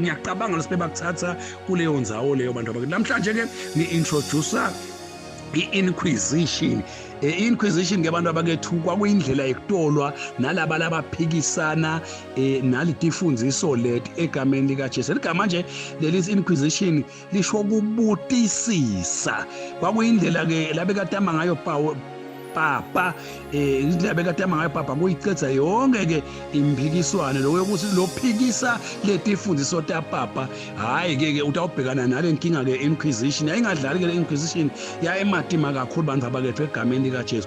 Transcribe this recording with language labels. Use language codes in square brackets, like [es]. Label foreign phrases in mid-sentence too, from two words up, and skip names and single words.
[ss] Ngiyacabanga lesibebakuthatha kuleyo ndzawo leyo bantu abakhe. Namhlanje ke ni-introducer i-inquisition. I-inquisition ngebantu abakethu kwakuyindlela yokutolwa nalaba labaphikisana nalitifundiso leti egameni likaJesu. Ligama nje leli inquisition lisho ukubutisisa. Kwakuyindlela ke labekatama ngayo papa indlela bekatama ngayo papa kuyicetha yonke ke impikiswano lokuthi lophikisa letifundiso tapapa. Hayi ke utawubhekana nale nkinga ke inquisition ayingadlali ke le inquisition ya ematima kakhulu bantu abakethu egameni likaJesu.